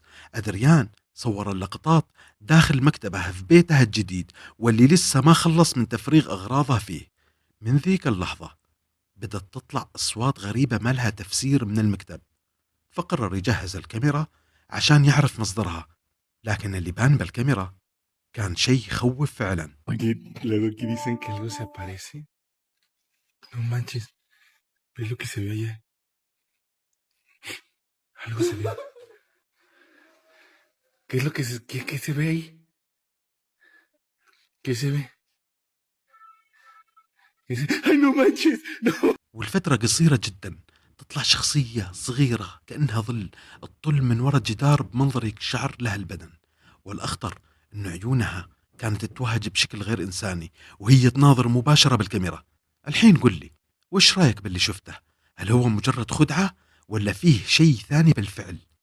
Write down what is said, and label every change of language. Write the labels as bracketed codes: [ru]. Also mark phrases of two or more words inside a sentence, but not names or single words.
[ar] أدريان صور اللقطات داخل مكتبه في بيته الجديد واللي لسه ما خلص من تفريغ أغراضه فيه. من ذيك اللحظة بدأت تطلع أصوات غريبة ما لها تفسير من المكتب، فقرر يجهز الكاميرا عشان يعرف مصدرها، لكن اللي بان بالكاميرا كان شيء يخوف فعلا. [es] Oye, luego aquí dicen que algo se aparece. No manches, ¿ves lo que se ve allá? Algo se ve. ¿Qué es lo que qué se ve ahí? ¿Qué se ve? ¡Ay, no manches! ¡No! [ar] والفترة قصيرة جدا تطلع شخصية صغيرة كأنها ظل تطل من وراء جدار بمنظر يقشعر لها البدن. والأخطر أن عيونها كانت تتوهج بشكل غير إنساني وهي تناظر مباشرة بالكاميرا. الحين قل لي، وش رايك باللي شفته؟ هل هو مجرد خدعة ولا فيه شيء ثاني بالفعل؟